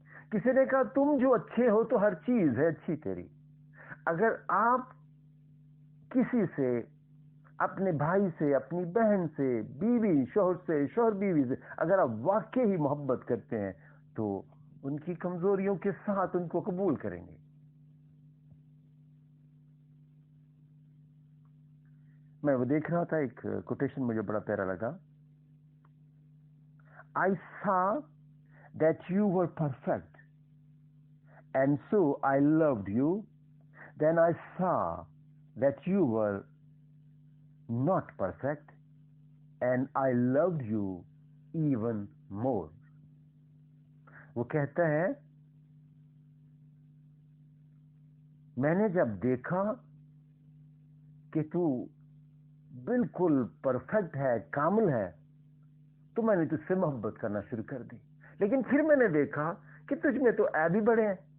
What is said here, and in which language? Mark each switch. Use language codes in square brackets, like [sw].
[ur] کسی نے کہا تم جو اچھے ہو تو ہر چیز ہے اچھی تیری. اگر آپ کسی سے، اپنے بھائی سے، اپنی بہن سے، بیوی شوہر سے، شوہر بیوی سے اگر آپ واقعی محبت کرتے ہیں تو ان کی کمزوریوں کے ساتھ ان کو قبول کریں گے. میں وہ دیکھ رہا تھا، ایک کوٹیشن مجھے بڑا پیارا لگا. [en] I saw that you were perfect and so I loved you. Then I saw that you were not perfect and I loved you even more. [ur] وہ کہتا ہے میں نے جب دیکھا کہ تو بالکل پرفیکٹ ہے، کامل ہے، تو میں نے تجھ سے محبت کرنا شروع کر دی. لیکن پھر میں نے دیکھا کہ تجھ میں تو عیب ہی بڑے ہیں.